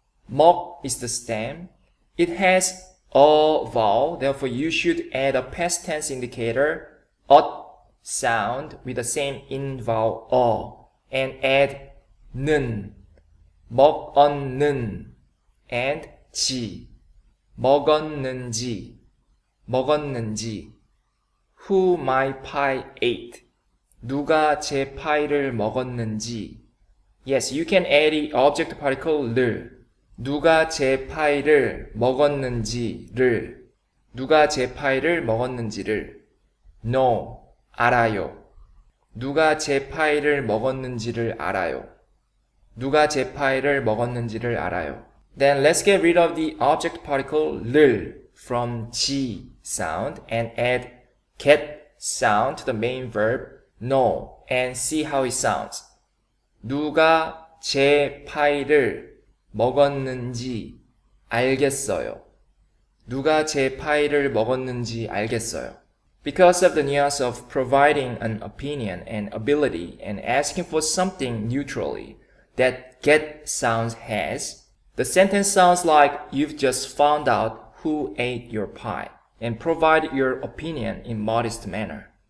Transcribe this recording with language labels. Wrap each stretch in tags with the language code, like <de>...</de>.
<en>먹 is the stem. It has a vowel, therefore you should add a past tense indicator, ot sound with the same in vowel and add 는, 먹었는, and 지, 먹었는지, who my pie ate, 누가 제 파이를 먹었는지.</en> <ko>Yes, you can add the object particle 를, 누가 제 파이를 먹었는지를, 누가 제 파이를 먹었는지를. know, 알아요. 누가 제 파이를 먹었는지를 알아요. 누가 제 파이를 먹었는지를 알아요.</ko> <en>Then let's get rid of the object particle 를 from 지 sound and add get sound to the main verb know and see how it sounds.</en> <ko>누가 제 파일을 먹었는지 알겠어요. 누가 제 파일을 먹었는지 알겠어요.</ko> <en>Because of the nuance of providing an opinion and ability and asking for something neutrally that get sounds has, the sentence sounds like you've just found out who ate your pie and provide your opinion in modest manner.</en>